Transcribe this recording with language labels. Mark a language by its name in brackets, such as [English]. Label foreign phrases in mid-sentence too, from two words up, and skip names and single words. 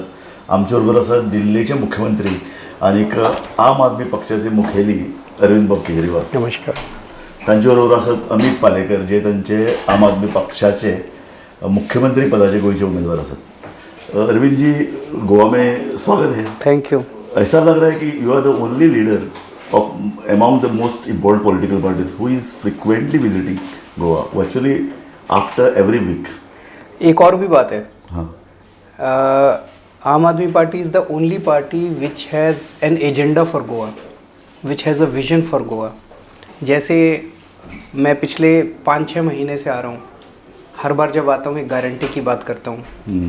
[Konkani] आमचे बरोबर आसात दिल्लीचे मुख्यमंत्री आनीक आम आदमी पक्षाचे मुखेली अरविंद बाब केजरीवाल. नमस्कार. तांचे बरोबर आसात अमित पालेकर जे तांचे आम आदमी पक्षाचे मुख्यमंत्री पदाचे गोयचे उमेदवार आसात. [Hindi] अरविंद जी, गोवा में स्वागत है. [English] thank you. [Hindi] ऐसा लग रहा है कि [English] you are the only leader of among the most important political parties who is frequently visiting Goa, virtually after every week. [Hindi] एक और भी बात है. हाँ. [English] Aam Aadmi Party is the only party which has an agenda for Goa, which has a vision for Goa. [Hindi] जैसे मैं पिछले 5-6 महीने से आ रहा हूँ, हर बार जब आता हूँ एक गारंटी की बात करता हूँ.